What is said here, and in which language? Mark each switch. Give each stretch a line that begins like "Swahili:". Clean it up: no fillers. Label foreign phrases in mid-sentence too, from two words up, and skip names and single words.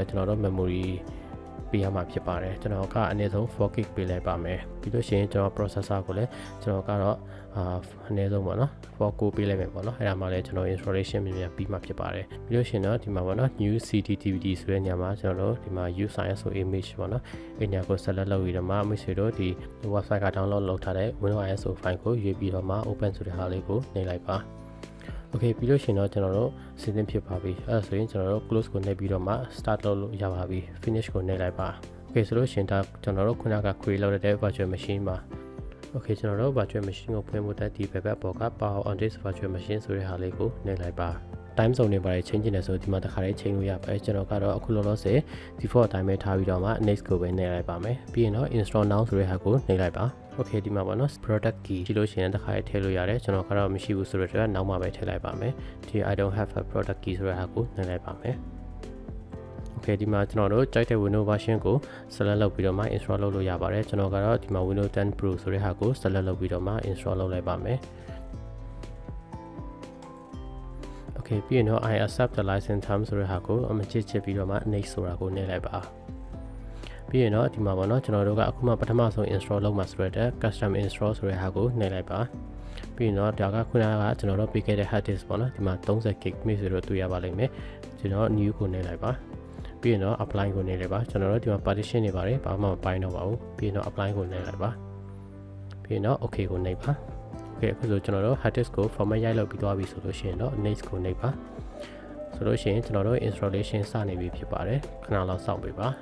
Burmese: ကျွန်တော်တို့ memory ပေးရမှာဖြစ်ပါတယ်ကျွန်တော်ကအနည်းဆုံး 4GB ပေးလိုက်ပါမယ်ပြီးလို့ရှိရင်ကျွန်တော် processor ကိုလည်းကျွန်တော်ကတော့အနည်းဆုံးပေါ့နော် 4 core ပေးလိုက်မယ်ပေါ့နော်အဲ့ဒါမှလည်းကျွန်တော် installation မြန်မြန်ပြီးမှဖြစ်ပါတယ်ပြီးလို့ရှိရင်တော့ဒီမှာပေါ့နော်
English: new cd dvd
Burmese: ဆိုတဲ့ညမှာကျွန်တော်တို့ဒီမှာ
English: use ISO image
Burmese: ပေါ့နော်အဲ့ညကို select လုပ်ပြီးတော့မှမိတ်ဆွေတို့ဒီ website က download လုပ်ထားတဲ့
English: Windows ISO file
Burmese: ကိုရွေးပြီးတော့မှ open ဆိုတဲ့ဟာလေးကိုနှိပ်လိုက်ပါ Okay ပြီးလို့ရှိရင်တော့ကျွန်တော်တို့စီစဉ်ဖြစ်ပါပြီအဲ့ဒါဆိုရင်ကျွန်တော်တို့ close ကိုနှိပ်ပြီးတော့မှ start လုပ်လို့ရပါပြီ finish ကိုနှိပ်လိုက်ပါ Okay ဆိုလို့ရှိရင်ဒါကျွန်တော်တို့ခုန က create လုပ်တဲ့
English: virtual machine
Burmese: မှာ Okay ကျွန်တော်တို့
English: virtual machine
Burmese: ကိုဖွင့်ဖို့တက်ဒီဘက်ပေါ်က
English: power on this virtual machine
Burmese: ဆိုတဲ့ဟာလေးကိုနှိပ်လိုက်ပါ
English: time zone
Burmese: တွေပါတယ်ချိန်ကျင်တယ်ဆိုဒီမှာတစ်ခါလေးချိန်လို့ရပါတယ်ကျွန်တော်ကတော့အခုလောလောဆယ် default အတိုင်းပဲထားပြီးတော့မှ next ကိုပဲနှိပ်လိုက်ပါမယ်ပြီးရင်တော့
English: install now
Burmese: ဆိုတဲ့ဟာကိုနှိပ်လိုက်ပါOkay ဒီမှာပေါ့နော်
English: product key
Burmese: ကြည့်လို့ရှိရင်တစ်ခါလေးထည့်လို့ရတယ်ကျွန်တော်ကတော့မရှိဘူးဆိုတော့နောက်မှပဲထည့်လိုက်ပါမယ်ဒီ
English: I don't have a product key
Burmese: ဆိုတဲ့ဟာကိုနှိပ်လိုက်ပါမယ် Okay ဒီမှာကျွန်တော်တို့ကြိုက်တဲ့
English: Windows version
Burmese: ကို select လုပ်ပြီးတော့မှ install လုပ်လို့ရပါတယ်ကျွန်တော်ကတော့ဒီမှာ Windows 10 Pro ဆိုတဲ့ဟာကို select လုပ်ပြီးတော့မှ install လုပ်လိုက်ပါမယ်Okay ပြီးရင်တော့
English: I accept the license term
Burmese: ဆို တဲ့ဟာကိုအမချစ်ပြီးတော့မှ next ဆိုတာကိုနှိပ်လိုက်ပါပြီးရင်တော့ဒီမှာပေါ့နော်ကျွန်တော်တို့ကအခုမှပထမဆုံး install လုပ်မှာဆိုတဲ့
English: custom install
Burmese: ဆိုတဲ့ဟာ ကိုနှိပ်လိုက်ပါပြီးရင်တော့ဒါကခုနကကျွန်တော်တို့ပေးခဲ့တဲ့
English: hard disk
Burmese: ပေါ့နော်ဒီမှာ 30GB မျိုးဆိုတော့တွေ့ရပါလိမ့်မယ်ကျွန်တော် new ကိုနှိပ်လိုက်ပါပြီးရင်တော့ apply ကိုနှိပ်လိုက်ပါကျွန်တော်တို့ဒီမှာ partition တွေပါတယ်ဘာမှမပိုင်းတော့ပါဘူးပြီးရင်တော့ apply ကိုနှိပ်လိုက်ပါပြီးရင်တော့ okay ကိုနှိပ်ပါOkay အခုဆိုကျွန်တော်တို့
English: hard disk
Burmese: ကို format ရိုက်လုပ်ပြီးသွားပြီဆိုလို့ရှိရင်တော့ next ကိုနှိပ်ပါဆိုလို့ရှိရင်ကျွန်တော်တို့ installation စနေပြီဖြစ်ပါတယ်ခဏလောက်စောင့်ပေးပါ